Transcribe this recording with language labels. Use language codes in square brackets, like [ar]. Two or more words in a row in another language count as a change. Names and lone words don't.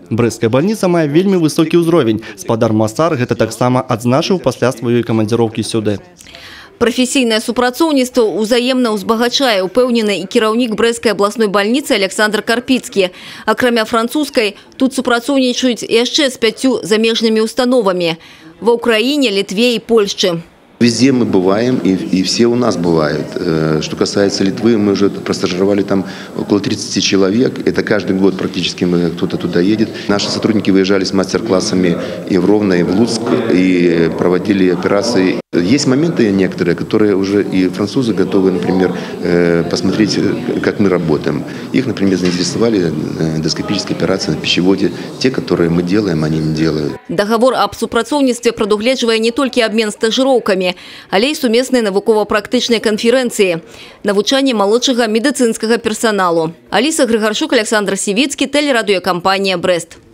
[be] Брэсцкая бальніца мае вельмі высокі ўзровень. Спадар Масар гэта таксама адзначыў пасля сваёй камандзіроўкі сюды. Прафесійнае супрацоўніцтва ўзаемна ўзбагачае, упэўнены і кіраўнік Брэсцкай абласной бальніцы Александр Карпіцкі. Акрамя французскай, тут супрацоўнічаюць яшчэ з 5 замежнымі установамі – ва Ўкраіне, Літве і Польшчы. [ru] Везде мы бываем, и все у нас бывают. Что касается Литвы, мы уже простажировали там около 30 человек. Это каждый год практически кто-то туда едет. Наши сотрудники выезжали с мастер-классами и в Ровно, и в Луцк, и проводили операции. Есть моменты некоторые, которые уже и французы готовы, например, посмотреть, как мы работаем. Их, например, заинтересовали эндоскопические операции на пищеводе. Те, которые мы делаем, они не делают. Договор об [be] супрацоўніцтве прадугледжвае не толькі абмен стажыроўкамі, але і сумесныя навукова-практычныя канферэнцыі, навучанне малодшага медыцынскага персаналу. Аліса Грыгарчук, Александр Сівіцкі, тэлерадыёкампанія «Брэст».